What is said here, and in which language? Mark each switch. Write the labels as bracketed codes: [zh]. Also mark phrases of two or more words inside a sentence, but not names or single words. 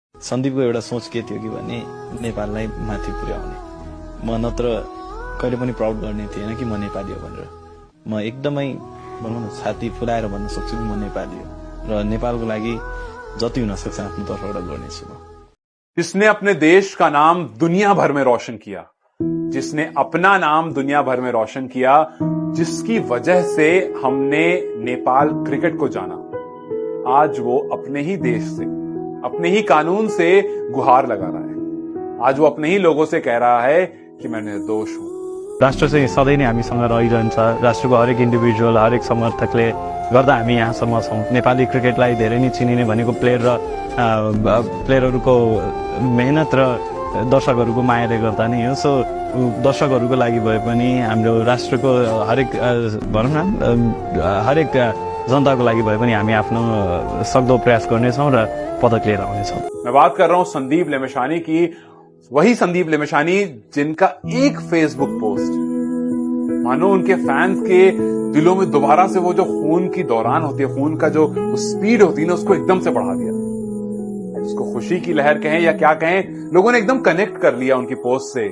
[ne] सन्दीपको एउटा सोच के थियो कि भने नेपाललाई माथि पुर्याउने। म नत्र कहिले पनि प्राउड गर्ने थिएन कि म नेपाली हो भनेर। म एकदमै भनौँ न छाती फुलाएर भन्न सक्छु कि म नेपाली हो र नेपालको लागि जति हुन सक्छ आफ्नो तर्फबाट गर्नेछु म। [hi] जिसने अपने देश का नाम दुनिया भर में रोशन किया, जिसने अपना नाम दुनिया भर में रोशन किया, जिसकी वजह से हमने नेपाल क्रिकेट को जाना, आज वो अपने ही देश से, अपने ही कानून से गुहार लगा रहा है। आज वो अपने ही लोगों से कह रहा है कि मैं निर्दोष हूं। [ne] राष्ट्र चाहिँ सधैँ नै हामीसँग रहिरहन्छ। राष्ट्रको हरेक इन्डिभिजुअल, हरेक समर्थकले गर्दा हामी यहाँसम्म छौँ। नेपाली क्रिकेटलाई धेरै नै चिनिने भनेको प्लेयरहरूको मेहनत र दर्शकहरूको मायाले गर्दा नै हो। सो दर्शकहरूको लागि भए पनि हाम्रो राष्ट्रको हरेक भनौँ न हरेक जनताको लागि भए पनि हामी आफ्नो सक्दो प्रयास गर्नेछौँ र पदक लिएर आउनेछौँ। [hi] मैं बात कर रहा हूं संदीप लेमेशानी की, वही संदीप लेमेशानी जिनका एक फेसबुक पोस्ट मानो उनके फैंस के दिलों में दोबारा से वो जो खून की दौरान होती है, खून का जो स्पीड होती है ना, उसको एकदम से बढ़ा दिया। उसको खुशी की लहर कहें या क्या कहें, लोगों ने एकदम कनेक्ट कर लिया उनकी पोस्ट से।